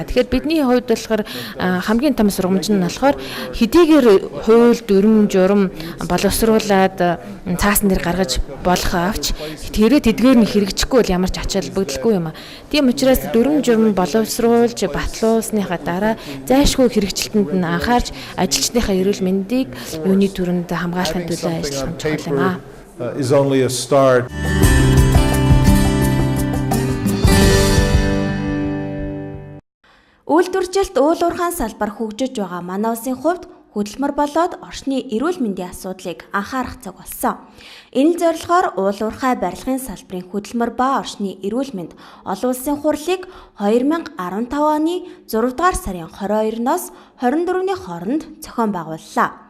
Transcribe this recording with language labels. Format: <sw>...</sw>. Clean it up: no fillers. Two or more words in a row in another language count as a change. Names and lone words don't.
<mn>Тэгэхээр бидний хувьд болохоор хамгийн том сургамж нь болохоор хэдийгээр хууль, дүрм, журам боловсруулад цаасан дээр гаргаж болох авч тэрээ тэдгээр нь хэрэгжихгүй бол ямар ч ач холбогдолгүй юм. Тийм учраас дүрм, журам боловсруулж батлуулсныхаа дараа зайлшгүй хэрэгжилтэнд нь анхаарч ажилчдынхаа эрүүл мэндийг юуны төрөнд хамгаалахын төлөө ажиллах чухал юм аа.</mn> <en>Is only a start.</en> <mn>Үйлдвэржилт уул уурхайн салбар хөгжиж байгаа манай улсын хувьд хөдөлмөр болоод орчны эрүүл мэндийн асуудлыг анхаарах цаг болсон. Энэ зорилгоор уул уурхай барилгын салбарын хөдөлмөр ба орчны эрүүл мэнд олон улсын хурлыг 2015 оны 6 дугаар сарын 22-ноос 24-ний хооронд зохион байгууллаа.</mn>